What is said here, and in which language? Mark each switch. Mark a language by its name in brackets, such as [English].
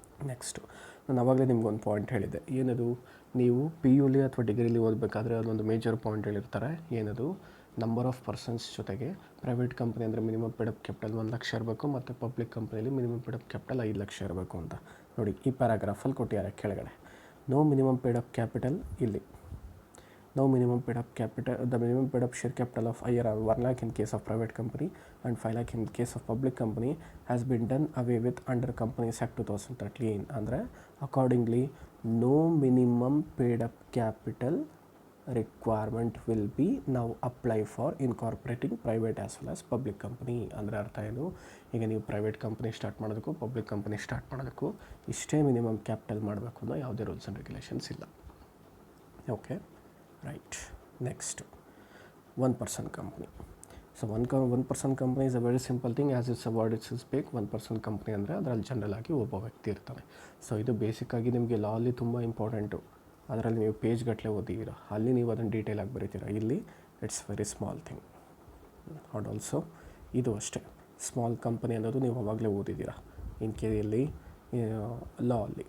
[Kannada] Next ನಾನು ಆವಾಗಲೇ ನಿಮ್ಗೊಂದು ಪಾಯಿಂಟ್ ಹೇಳಿದ್ದೆ, ಏನದು, ನೀವು ಪಿ ಯುಲಿ ಅಥವಾ ಡಿಗ್ರಿಲಿ ಓದಬೇಕಾದ್ರೆ ಅದೊಂದು ಮೇಜರ್ ಪಾಯಿಂಟ್ ಹೇಳಿರ್ತಾರೆ, ಏನದು, ನಂಬರ್ ಆಫ್ ಪರ್ಸನ್ಸ್ ಜೊತೆಗೆ ಪ್ರೈವೇಟ್ ಕಂಪ್ನಿ ಅಂದರೆ minimum paid up capital 1 lakh ಇರಬೇಕು ಮತ್ತು ಪಬ್ಲಿಕ್ ಕಂಪ್ನಿಯಲ್ಲಿ minimum paid up capital 5 lakh ಇರಬೇಕು ಅಂತ. ನೋಡಿ ಈ ಪ್ಯಾರಾಗ್ರಾಫಲ್ಲಿ ಕೊಟ್ಟಿದ್ದಾರೆ ಕೆಳಗಡೆ. [English] No minimum paid up capital, ಇಲ್ಲಿ no minimum paid up capital, the minimum paid up share capital of IR 1 lakh in case of private company and 5 lakh in case of public company has been done away with under Companies Act 2013. ಅಂದರೆ accordingly no minimum paid up capital requirement will be now apply for incorporating private as well as public company. [Kannada] ಅಂದರೆ ಅರ್ಥ ಏನು, ಈಗ ನೀವು private company start ಮಾಡೋದಕ್ಕೂ public company start ಮಾಡೋದಕ್ಕೂ ಇಷ್ಟೇ minimum capital ಮಾಡಬೇಕು ಅನ್ನೋ ಯಾವುದೇ ರೂಲ್ಸ್ ಆ್ಯಂಡ್ ರೆಗ್ಯುಲೇಷನ್ಸ್ ಇಲ್ಲ. [English] Okay, right. Next, one person company. So one person company is a very simple thing, as its word it speak. [Kannada] one person company ಅಂದರೆ ಅದರಲ್ಲಿ general ಆಗಿ ಒಬ್ಬ ವ್ಯಕ್ತಿ ಇರ್ತಾನೆ. ಸೊ ಇದು ಬೇಸಿಕ್ಕಾಗಿ ನಿಮಗೆ ಲಾ ಅಲ್ಲಿ ತುಂಬ ಇಂಪಾರ್ಟೆಂಟು. ಅದರಲ್ಲಿ ನೀವು ಪೇಜ್ ಗಟ್ಟಲೆ ಓದಿದ್ದೀರ, ಅಲ್ಲಿ ನೀವು ಅದನ್ನು ಡೀಟೇಲ್ ಆಗಿ ಬರೀತೀರ. ಇಲ್ಲಿ [English] It's very small thing. [Kannada] And also ಇದು ಅಷ್ಟೇ, ಸ್ಮಾಲ್ ಕಂಪನಿ ಅನ್ನೋದು ನೀವು ಅವಾಗಲೇ ಓದಿದ್ದೀರ ಇನ್ ಕೇರಿಯಲ್ಲಿ ಲಾ ಅಲ್ಲಿ.